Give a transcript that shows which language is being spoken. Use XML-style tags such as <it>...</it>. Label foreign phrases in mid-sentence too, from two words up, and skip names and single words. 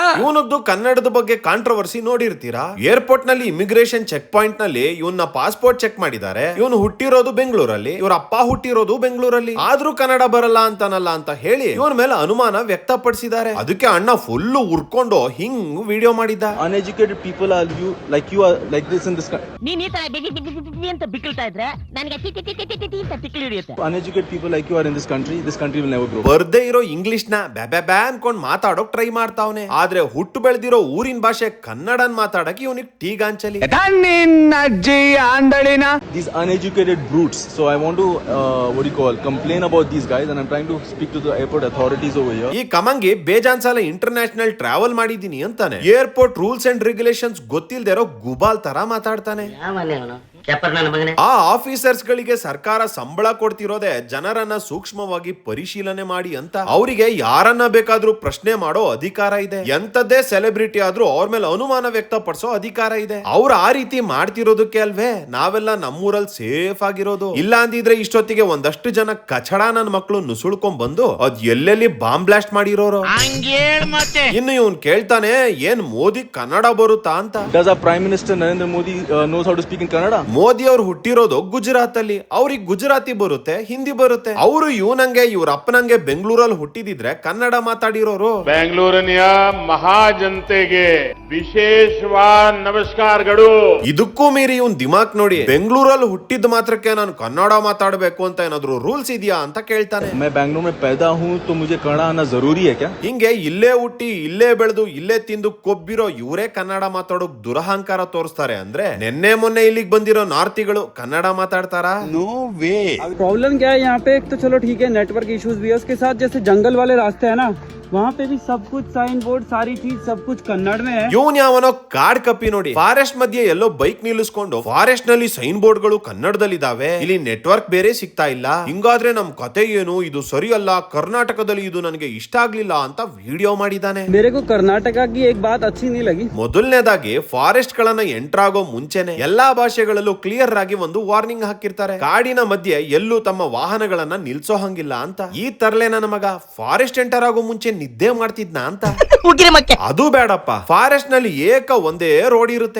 <kn>ಇವನದ್ದು ಕನ್ನಡದ ಬಗ್ಗೆ ಕಾಂಟ್ರವರ್ಸಿ ನೋಡಿರ್ತೀರಾ. ಏರ್ಪೋರ್ಟ್ ನಲ್ಲಿ</kn> <en>immigration check point</en> <kn>ನಲ್ಲಿ ಇವನ್ನ ಪಾಸ್ಪೋರ್ಟ್ ಚೆಕ್ ಮಾಡಿದ್ದಾರೆ. ಇವನು ಹುಟ್ಟಿರೋದು ಬೆಂಗಳೂರಲ್ಲಿ, ಇವ್ರ ಅಪ್ಪ ಹುಟ್ಟಿರೋದು ಬೆಂಗಳೂರಲ್ಲಿ, ಆದ್ರೂ ಕನ್ನಡ ಬರಲ್ಲ ಅಂತಾನಲ್ಲ ಅಂತ ಹೇಳಿ ಇವನ ಮೇಲೆ ಅನುಮಾನ ವ್ಯಕ್ತಪಡಿಸಿದ್ದಾರೆ. ಅದಕ್ಕೆ ಅಣ್ಣ ಫುಲ್ ಉರ್ಕೊಂಡು ಹಿಂಗ್ ವಿಡಿಯೋ ಮಾಡಿದ್ದ.</kn> <en>Uneducated people are you are like this in this country.</en> <kn>ನೀನ್ ಈ ತರ ಬಿಗಿ ಅಂತ ಬಿಕ್ಕಳ್ತಾ ಇದ್ರೆ ನನಗೆ ಟಿ ಅಂತ ತಿಕ್ಕಿ ಹಿಡಿಯುತ್ತೆ.</kn> <en>Uneducated people like you are in this country will never grow.</en> <kn>ಬರ್ದೇ ಇರೋ ಇಂಗ್ಲಿಷ್ ನ ಬ್ಯಾ ಅನ್ಕೊಂಡ್ ಮಾತಾಡೋಕ್ ಟ್ರೈ ಮಾಡ್ತಾವನೆ. ಆದ್ರೆ ಹುಟ್ಟು ಬೆಳೆದಿರೋ ಊರಿನ ಭಾಷೆ ಕನ್ನಡನ್ ಮಾತಾಡಕ್ ಇವನಿಗೆ ಟೀಗಾಂಚಲಿ.</kn> <en>These uneducated brutes. So I want to complain about these guys, and I'm trying to speak to the airport authorities over here.</en> <kn>ಈ ಕಮಂಗಿ ಬೇಜಾನ್ ಸಲ</kn> <en>international travel</en> <kn>ಮಾಡಿದೀನಿ ಅಂತಾನೆ.</kn> <en>airport rules and regulations</en> <kn>ಗೊತ್ತಿಲ್ದೇ ಇರೋ ಗುಬಾಲ್ ತರ ಮಾತಾಡ್ತಾನೆ. ಆ ಆಫೀಸರ್ಸ್ ಗಳಿಗೆ ಸರ್ಕಾರ ಸಂಬಳ ಕೊಡ್ತಿರೋದೇ ಜನರನ್ನ ಸೂಕ್ಷ್ಮವಾಗಿ ಪರಿಶೀಲನೆ ಮಾಡಿ ಅಂತ. ಅವರಿಗೆ ಯಾರನ್ನ ಬೇಕಾದ್ರೂ ಪ್ರಶ್ನೆ ಮಾಡೋ ಅಧಿಕಾರ ಇದೆ. ಎಂತದ್ದೇ ಸೆಲೆಬ್ರಿಟಿ ಆದ್ರೂ ಅವ್ರ ಮೇಲೆ ಅನುಮಾನ ವ್ಯಕ್ತಪಡಿಸೋ ಅಧಿಕಾರ ಇದೆ. ಅವ್ರು ಆ ರೀತಿ ಮಾಡ್ತಿರೋದಕ್ಕೆ ಅಲ್ವೇ ನಾವೆಲ್ಲ ನಮ್ಮೂರಲ್ಲಿ ಸೇಫ್ ಆಗಿರೋದು. ಇಲ್ಲ ಅಂದಿದ್ರೆ ಇಷ್ಟೊತ್ತಿಗೆ ಒಂದಷ್ಟು ಜನ ಕಚಡ ನನ್ನ ಮಕ್ಕಳು ನುಸುಳ್ಕೊಂಡ್ ಬಂದು ಅದ್ ಎಲ್ಲೆಲ್ಲಿ</kn> <en>bomb blast</en> <kn>ಮಾಡಿರೋರು. ಇನ್ನು ಇವನ್ ಕೇಳ್ತಾನೆ, ಏನ್ ಮೋದಿ ಕನ್ನಡ ಬರುತ್ತಾ ಅಂತ.</kn> <en>Does our Prime Minister Narendra Modi knows how to speak in Kannada?</en> <kn>ಮೋದಿ ಅವ್ರು ಹುಟ್ಟಿರೋದು ಗುಜರಾತ್ ಅಲ್ಲಿ, ಅವ್ರಿಗೆ ಗುಜರಾತಿ ಬರುತ್ತೆ, ಹಿಂದಿ ಬರುತ್ತೆ. ಅವರು ಇವನಂಗೆ ಇವ್ರ ಅಪ್ಪನಂಗೆ ಬೆಂಗಳೂರಲ್ಲಿ ಹುಟ್ಟಿದಿದ್ರೆ ಕನ್ನಡ ಮಾತಾಡಿರೋರು. ಬೆಂಗಳೂರಿನ ಮಹಾಜನತೆಗೆ ವಿಶೇಷವಾದ ನಮಸ್ಕಾರಗಳು. ಇದಕ್ಕೂ ಮೀರಿ ಇವನ್ ದಿಮಾಕ್ ನೋಡಿ, ಬೆಂಗಳೂರಲ್ಲಿ ಹುಟ್ಟಿದ ಮಾತ್ರಕ್ಕೆ ನಾನು ಕನ್ನಡ ಮಾತಾಡಬೇಕು ಅಂತ ಏನಾದ್ರು ರೂಲ್ಸ್ ಇದೆಯಾ ಅಂತ ಕೇಳ್ತಾನೆ.</kn> <hi>मैं बेंगलुरु में पैदा हूँ तो मुझे कन्नड़ आना जरूरी है क्या?</hi> <kn>ಹಿಂಗೆ ಇಲ್ಲೇ ಹುಟ್ಟಿ ಇಲ್ಲೇ ಬೆಳೆದು ಇಲ್ಲೇ ತಿಂದು ಕೊಬ್ಬಿರೋ ಇವರೇ ಕನ್ನಡ ಮಾತಾಡೋಕ್ ದುರಹಂಕಾರ ತೋರಿಸ್ತಾರೆ ಅಂದ್ರೆ, ನಿನ್ನೆ ಮೊನ್ನೆ ಇಲ್ಲಿಗೆ ಬಂದಿರೋ ನಾರ್ತಿಗಳು ಕನ್ನಡ ಮಾತಾಡ್ತಾರಾ?</kn> <en>no way.</en> <hi>प्रॉब्लम क्या है यहाँ पे? एक तो चलो ठीक है,</hi> <en>network issues</en> <hi>भी है, उसके साथ जैसे जंगल वाले रास्ते हैं ना, वहाँ पे भी सब कुछ</hi> <en>sign board</en> <hi>सारी चीज सब कुछ कन्नड़ में है.</hi> <kn>ಇವನ್ ಯಾವನೋ ಕಾಡ್ ಕಪ್ಪಿ ನೋಡಿ, ಫಾರೆಸ್ಟ್ ಮಧ್ಯೆ ಎಲ್ಲೋ ಬೈಕ್ ನಿಲ್ಲಿಸ್ಕೊಂಡು ಫಾರೆಸ್ಟ್ ನಲ್ಲಿ</kn> <en>sign board</en> <kn>ಗಳು ಕನ್ನಡದಲ್ಲಿ ಇದಾವೆ, ಇಲ್ಲಿ ನೆಟ್ವರ್ಕ್ ಬೇರೆ ಸಿಗ್ತಾ ಇಲ್ಲ, ಹಿಂಗಾದ್ರೆ ನಮ್ ಕತೆ ಏನು, ಇದು ಸರಿಯಲ್ಲ, ಕರ್ನಾಟಕದಲ್ಲಿ ಇದು ನನಗೆ ಇಷ್ಟ ಆಗ್ಲಿಲ್ಲ ಅಂತ ವಿಡಿಯೋ ಮಾಡಿದಾನೆ.</kn> <hi>मेरे को कर्नाटका की एक बात अच्छी नहीं लगी.</hi> <kn>ಮೊದಲನೇದಾಗಿ ಫಾರೆಸ್ಟ್ ಗಳನ್ನ ಎಂಟರ್ ಆಗೋ ಮುಂಚೆನೆ ಎಲ್ಲಾ ಭಾಷೆಗಳಲ್ಲೂ ಕ್ಲಿಯರ್ ಆಗಿ ಒಂದು ವಾರ್ನಿಂಗ್ ಹಾಕಿರ್ತಾರೆ. ಕಾಡಿನ ಮಧ್ಯೆ ಎಲ್ಲೂ ತಮ್ಮ ವಾಹನಗಳನ್ನ ನಿಲ್ಸೋ ಹಂಗಿಲ್ಲ ಅಂತ. ಈ ತರಲೆ ನನ್ನ ಮಗ</kn> <en>forest enter</en> <kn>ಆಗೋ ಮುಂಚೆ ನಿದ್ದೆ ಮಾಡ್ತಿದ್ನ ಅಂತ. ಅದು ಬೇಡಪ್ಪ, ಫಾರೆಸ್ಟ್ ನಲ್ಲಿ ಒಂದೇ ರೋಡ್ ಇರುತ್ತೆ.</kn>